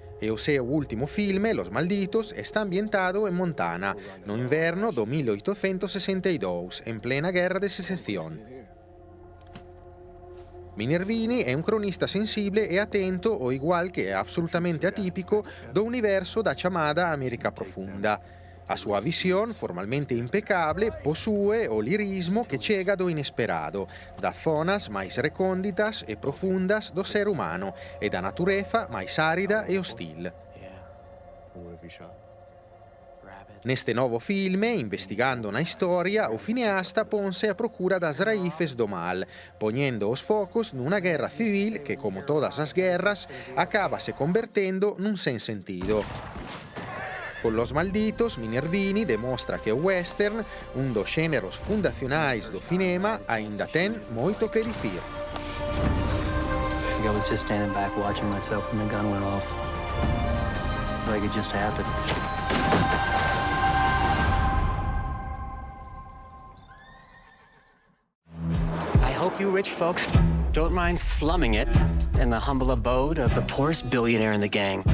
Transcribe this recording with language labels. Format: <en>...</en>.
<gl>E o seu último filme, Los Malditos, está ambientado en Montana, no inverno do 1862, en plena guerra de secesión. Minervini è un cronista sensibile e attento, o igual che è absolutamente atipico, do universo da chamada América Profunda. A sua visión, formalmente impecable, possue o lirismo que chega do inesperado, da zonas máis recónditas e profundas do ser humano e da natureza máis árida e hostil. Neste novo filme, investigando na historia, o cineasta ponse a procura das raíces do mal, poñendo os focos nunha guerra civil que, como todas as guerras, acaba se convertendo nun sen sentido. Con Los Malditos, Minervini demostra que o western, un dos xéneros fundacionais do cinema, aínda ten moito que dicir.</gl> <en>I was just standing back watching myself when the gun went off. Like it just happened. I hope you rich folks don't mind slumming it in the humble abode of the poorest billionaire in the gang.</en>